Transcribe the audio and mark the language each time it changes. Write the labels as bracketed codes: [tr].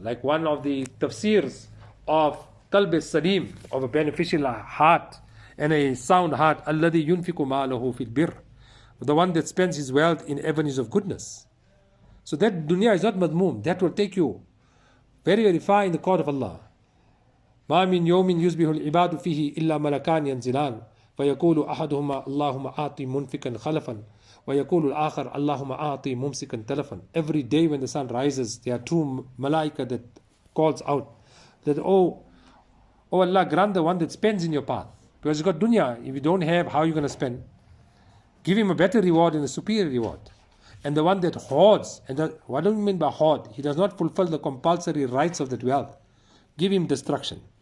[en] Like one of the tafsirs of [ar] qalb salim, [en] of a beneficial heart and a sound heart, [ar] alladhi yunfiku ma'alahu fil bir, [en] the one that spends his wealth in avenues of goodness. So that dunya is not madmoom, that will take you very, very far in the court of Allah. [ar] ما من يوم يصبح العباد فيه إلا ملكان ينزلان فيقول أحدهما اللهم أعطي منفقا خلفا ويقول الآخر اللهم أعطي ممسكا تلفا. [en] Every day when the sun rises, there are two malaika that calls out that, oh Allah, grant the one that spends in your path, because you've got dunya. If you don't have, how are you going to spend? Give him a better reward and a superior reward. And the one that hoards, and what do you mean by hoard? He does not fulfill the compulsory rights of that wealth. Give him destruction.